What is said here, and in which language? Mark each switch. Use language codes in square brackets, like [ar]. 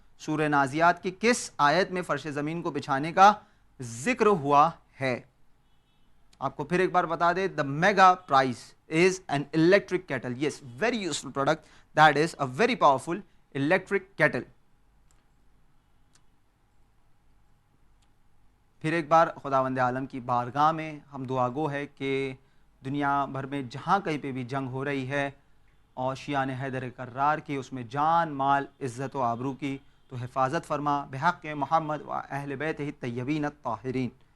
[ur] سورہ نازیات کی کس آیت میں فرش زمین کو بچھانے کا ذکر ہوا ہے؟ آپ کو پھر ایک بار بتا دے, [en] the mega prize is an electric kettle. Yes, very useful product. That is a very powerful electric kettle. [ur] پھر ایک بار خداوند عالم کی بارگاہ میں ہم دعا گو ہے کہ دنیا بھر میں جہاں کہیں پہ بھی جنگ ہو رہی ہے اور شیعان حیدر کرار کی, اس میں جان مال عزت و آبرو کی تو حفاظت فرما بحق محمد و اہل بیتہ الطیبین الطاہرین.